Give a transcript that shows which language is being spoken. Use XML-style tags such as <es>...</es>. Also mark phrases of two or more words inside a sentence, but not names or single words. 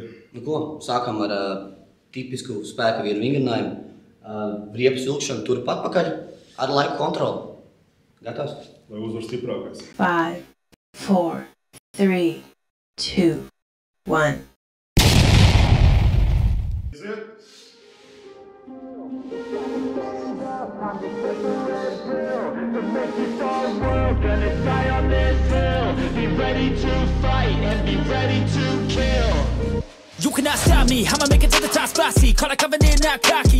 <lv>Sākam ar tipisku spēka vīru vingrinājumu, riepas vilkšanu turp atpakaļ ar laiku kontroli. Gatavs? Lai uzvar stiprākais. 5, 4, 3, 2, 1. Aiziet.</lv> <en>Gonna die on this hill. Be ready to fight and be ready to kill. You cannot stop me, I'ma make it to the top spicy. Call a covenant, not cocky.</en>